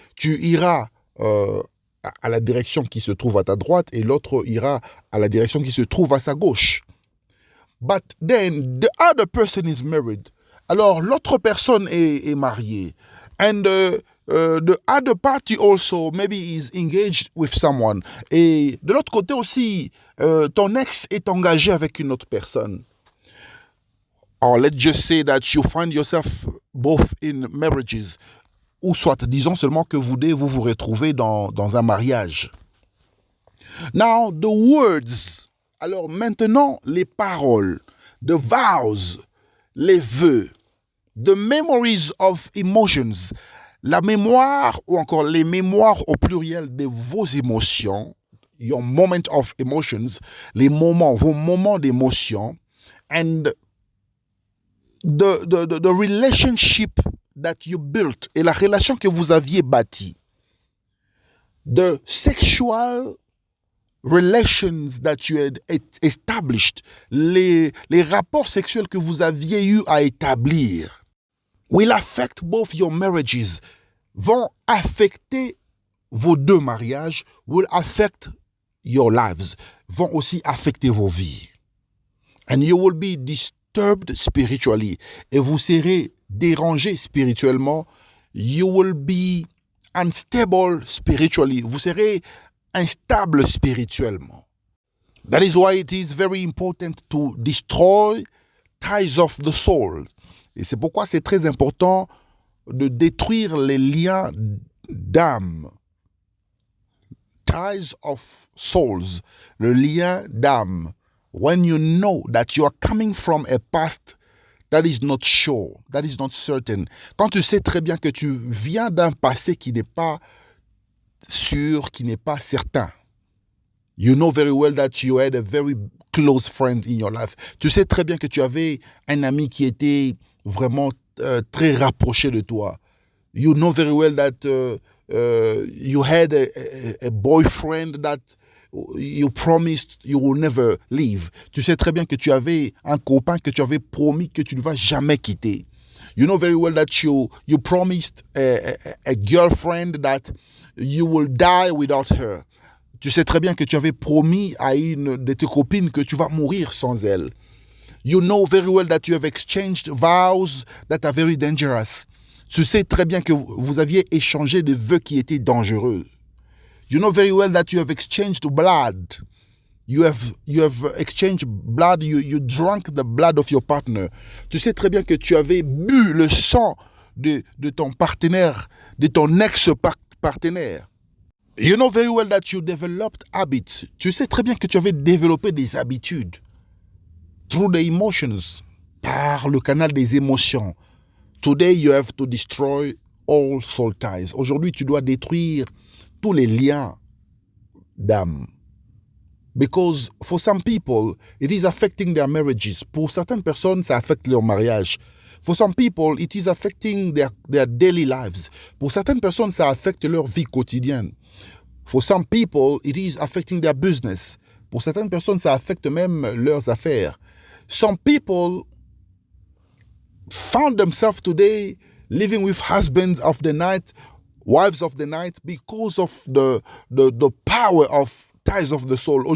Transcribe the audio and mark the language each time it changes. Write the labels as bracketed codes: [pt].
[fr] Tu iras à la direction qui se trouve à ta droite et l'autre ira à la direction qui se trouve à sa gauche. [en] But then the other person is married. [fr] Alors l'autre personne est mariée. [en] And the other party also maybe is engaged with someone. [fr] Et de l'autre côté aussi, ton ex est engagé avec une autre personne. [en] Or let's just say that you find yourself both in marriages. [fr] Ou soit, disons seulement que vous vous retrouvez dans un mariage. [en] Now, the words. [fr] Alors maintenant, les paroles. [en] The vows. [fr] Les vœux. [en] The memories of emotions. [fr] La mémoire, ou encore les mémoires au pluriel de vos émotions. [en] Your moment of emotions. [fr] Les moments, vos moments d'émotion. [en] And the relationship that you built, [fr] et la relation que vous aviez bâtie. [en] The sexual relations that you had established, [fr] les rapports sexuels que vous aviez eu à établir, [en] will affect both your marriages, [fr] vont affecter vos deux mariages, [en] will affect your lives, [fr] vont aussi affecter vos vies. [en] And you will be disturbed spiritually, [fr] et vous serez dérangé spirituellement. [en] You will be unstable spiritually. [fr] Vous serez instable spirituellement. [en] That is why it is very important to destroy ties of the soul. [fr] Et c'est pourquoi c'est très important de détruire les liens d'âme. [en] Ties of souls. [fr] Le lien d'âme. [en] When you know that you are coming from a past that is not sure, that is not certain. [fr] Quand tu sais très bien que tu viens d'un passé qui n'est pas sûr, qui n'est pas certain. [en] You know very well that you had a very close friend in your life. [fr] Tu sais très bien que tu avais un ami qui était vraiment très rapproché de toi. [en] You know very well that you had a boyfriend that you promised you will never leave. [fr] Tu sais très bien que tu avais un copain que tu avais promis que tu ne vas jamais quitter. [en] You know very well that you promised a girlfriend that you will die without her. [fr] Tu sais très bien que tu avais promis à une de tes copines que tu vas mourir sans elle. [en] You know very well that you have exchanged vows that are very dangerous. [fr] Tu sais très bien que vous aviez échangé des vœux qui étaient dangereux. [en] You know very well that you have exchanged blood. You have exchanged blood. You drank the blood of your partner. [fr] Tu sais très bien que tu avais bu le sang de ton partenaire, de ton ex-partenaire. [en] You know very well that you developed habits. [fr] Tu sais très bien que tu avais développé des habitudes. [en] Through the emotions. [fr] Par le canal des émotions. [en] Today you have to destroy all soul ties. [fr] Aujourd'hui, tu dois détruire tous les liens d'âme. [en] Because for some people, it is affecting their marriages. [fr] Pour certaines personnes, ça affecte leur mariage. [en] For some people, it is affecting their daily lives. [fr] Pour certaines personnes, ça affecte leur vie quotidienne. [en] For some people, it is affecting their business. [fr] Pour certaines personnes, ça affecte même leurs affaires. [en] Some people found themselves today living with husbands of the night, wives of the night, because of the power of ties of the soul.